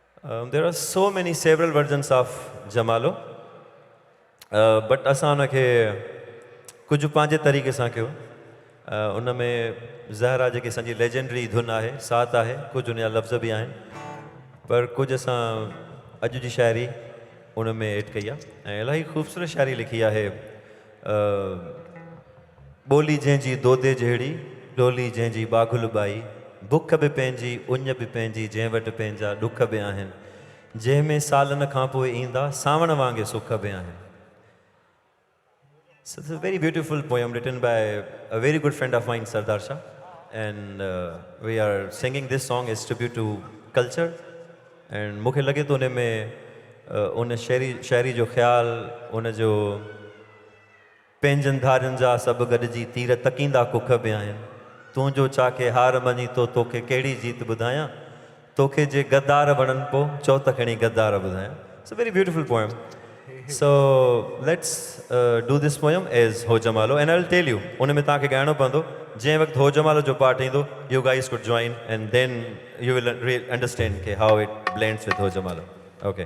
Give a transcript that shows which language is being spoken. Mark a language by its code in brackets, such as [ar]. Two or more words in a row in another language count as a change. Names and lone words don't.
[en] There are so many several versions of Jamalo, but [sd] असां उनखे कुझु पंहिंजे तरीक़े सां कयो. उनमें ज़हरा जेकी असांजी लेजेंडरी धुन आहे, साथ आहे, कुझु उनजा लफ़्ज़ बि आहिनि, पर कुझु असां अॼु जी शाइरी उनमें एड कई आहे ऐं इलाही ख़ूबसूरत शाइरी लिखी आहे. ॿोली जंहिंजी दोदे जहिड़ी, डोली जंहिंजी बाघुल बाई, बुख बि पंहिंजी, उञ बि पंहिंजी, जंहिं वटि पंहिंजा ॾुख बि आहिनि, जंहिंमें सालनि खां पोइ ईंदा सावण वांगुरु सुख बि आहिनि. [en] So it's a very beautiful poem written by a very good friend of mine, Sardar Shah, and we are singing this song as tribute to culture. [sd] And मूंखे लॻे थो उन में उन शाइरी जो ख़्यालु, उन जो पंहिंजनि धारियुनि जा सभु गॾिजी तीर तकींदा कुख बि आहिनि. तुंहिंजो चाके हार मञी तो तोखे कहिड़ी जीत ॿुधायां, तोखे जे गद्दार वणनि पोइ चओ त खणी गद्दार ॿुधायां. [en] It's a very beautiful poem. So let's do this poem as Ho Jamalo, and I'll tell you, [sd] उन में तव्हांखे ॻाइणो पवंदो. जंहिं वक़्तु हो जमालो जो पार्ट ईंदो, [en] you guys could join, and then you will understand how it blends with Ho Jamalo. Okay.